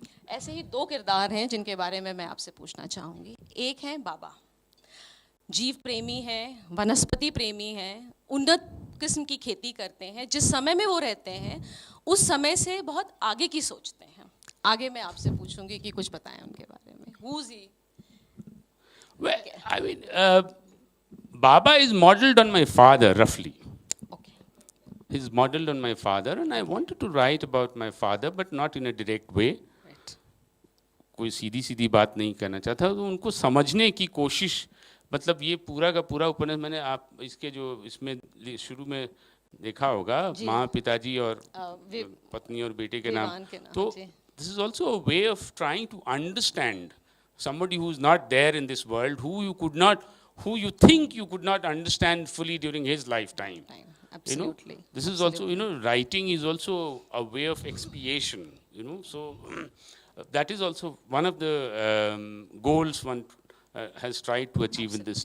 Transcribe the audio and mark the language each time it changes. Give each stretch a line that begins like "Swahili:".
Hindi: ऐसे ही दो किरदार हैं जिनके बारे में मैं आपसे पूछना चाहूँगी। एक है बाबा, जीव प्रेमी हैं, वनस्पति प्रेमी हैं, उन्नत किस्म की खेती करते हैं। जिस समय में वो रहते हैं उस समय से बहुत आगे की सोचते हैं। आगे मैं आपसे पूछूंगी कि कुछ बताएं उनके बारे में।
English: Who is he? Well, I mean, Baba is modeled on my father roughly. Okay. He's modeled on my father, and I wanted to write about my father, but not in a direct way. Right.
Hindi: कोई सीधी बात नहीं करना चाहता, तो उनको समझने की कोशिश, मतलब ये पूरा का पूरा उपन्यास मैंने आप इसके जो इसमें शुरू में देखा होगा, माँ पिताजी और पत्नी और बेटे के नाम।
English: तो this is also a way of trying to understand somebody who is not there in this world, who you think you could not understand fully during his lifetime. Absolutely. This is also, writing is also a way of expiation, so that is also one of the goals one has tried to achieve in this.